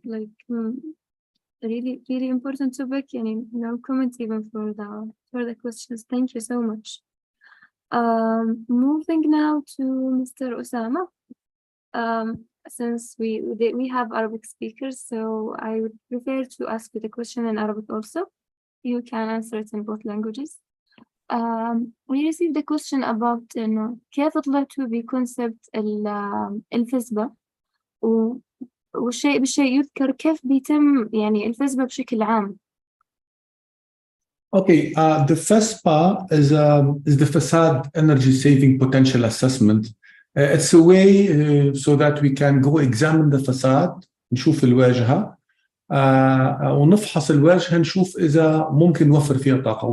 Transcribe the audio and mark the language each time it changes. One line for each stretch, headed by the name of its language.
English: Like really important topic, and no comments even for the questions. Thank you so much. Moving now to Mr. Osama. Since we have Arabic speakers, so I would prefer to ask you the question in Arabic also. You can answer it in both languages. We received a question about
Arabic: كيف طلعتوا بكونسبت الفسبة والشيء بالشيء يذكر كيف بيتم يعني الفسبة بشكل عام.
English: Okay, the FESPA is the facade energy saving potential assessment. It's a way so that we can go examine the facade,
Arabic: نشوف الواجهة ونفحص الواجهة نشوف إذا ممكن نوفر فيها طاقة.